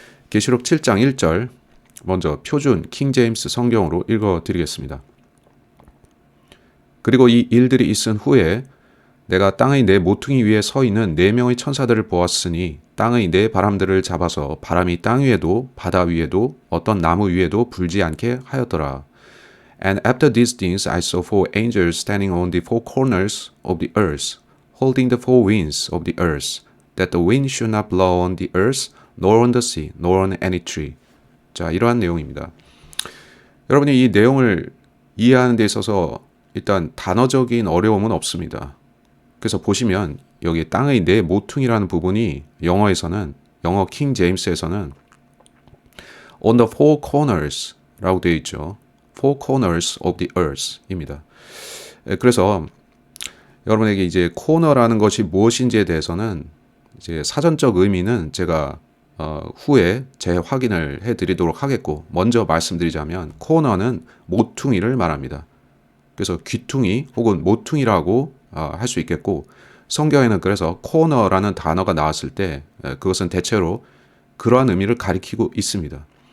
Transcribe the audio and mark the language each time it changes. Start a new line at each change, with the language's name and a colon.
Korean: 계시록 7장 1절 먼저 표준 킹제임스 성경으로 읽어드리겠습니다. 그리고 이 일들이 있은 후에 내가 땅의 네 모퉁이 위에 서 있는 네 명의 천사들을 보았으니 땅의 네 바람들을 잡아서 바람이 땅 위에도 바다 위에도 어떤 나무 위에도 불지 않게 하였더라.
English: And after these things I saw four angels standing on the four corners of the earth, holding the four winds of the earth, that the wind should not blow on the earth, nor on the sea, nor on any tree.
Korean: 자, 이러한 내용입니다. 여러분이 이 내용을 이해하는 데 있어서 일단 단어적인 어려움은 없습니다. 그래서 보시면 여기 땅의 네 모퉁이라는 부분이 영어 킹 제임스에서는
English: on the four corners
Korean: 라고 되어 있죠.
English: four corners of the earth 입니다.
Korean: 그래서 여러분에게 이제 코너라는 것이 무엇인지에 대해서는 이제 사전적 의미는 제가 후에 재확인을 해드리도록 하겠고, 먼저 말씀드리자면 코너는 모퉁이를 말합니다. 그래서 귀퉁이 혹은 모퉁이라고 할 수 있겠고, 성경에는 그래서 코너라는 단어가 나왔을 때 그것은 대체로 그러한 의미를 가리키고 있습니다.